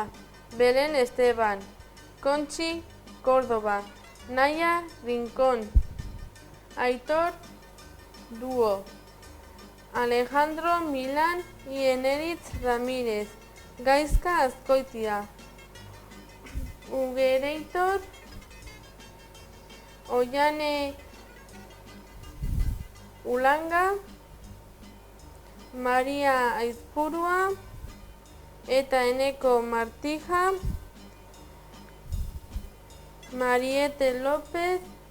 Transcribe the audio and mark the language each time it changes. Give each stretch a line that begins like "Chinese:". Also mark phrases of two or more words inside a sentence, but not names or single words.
Spanish: Belén Esteban. Conchi Córdoba. Naya Rincón. Aitor Dúo. Alejandro Milán y Eneritz Ramírez.
Basque: Gaizka Azkoitia. Ugereitor Ollane Ulanga, María Aizpurua, eta Eneko Martija, Mariette López,